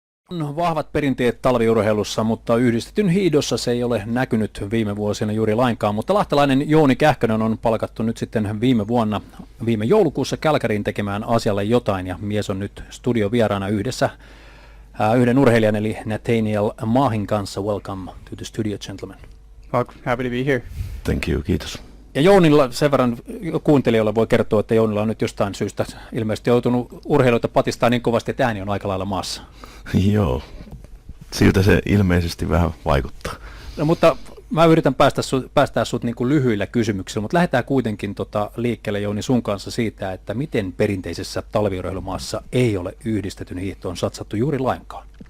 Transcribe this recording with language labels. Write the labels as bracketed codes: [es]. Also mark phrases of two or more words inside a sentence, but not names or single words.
[fi] No, vahvat perinteet talviurheilussa, mutta yhdistetyn hiihdossa se ei ole näkynyt viime vuosina juuri lainkaan. Mutta lahtelainen Jouni Kähkönen on palkattu nyt sitten viime joulukuussa Calgaryin tekemään asialle jotain. Ja mies on nyt studiovieraana yhdessä yhden urheilijan eli Nathaniel Maahin kanssa. [en] Welcome to the studio, gentlemen. Well, happy to be here. Thank you, [fi] kiitos. Ja Jounilla sen verran kuuntelijoille voi kertoa, että Jounilla on nyt jostain syystä ilmeisesti joutunut urheilijoita patistaa niin kovasti, että ääni on aika lailla maassa. Joo, siltä se ilmeisesti vähän vaikuttaa. No, mutta mä yritän päästää sut niin kuin lyhyillä kysymyksillä, mutta lähdetään kuitenkin liikkeelle, Jouni, sun kanssa siitä, että miten perinteisessä talviurheilumaassa ei ole yhdistetyn hiihtoon satsattu juuri lainkaan?